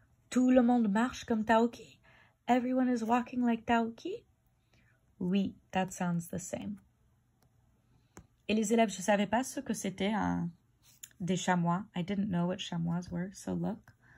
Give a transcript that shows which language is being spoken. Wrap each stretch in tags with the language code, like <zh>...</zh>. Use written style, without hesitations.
<fr>Tout le monde marche comme Taoki.</fr> <en>Everyone is walking like Taoki. Oui, that sounds the same.</en> <fr>Et les élèves, je ne savais pas ce que c'était des chamois.</fr> <en>I didn't know what chamois were, so look.</en>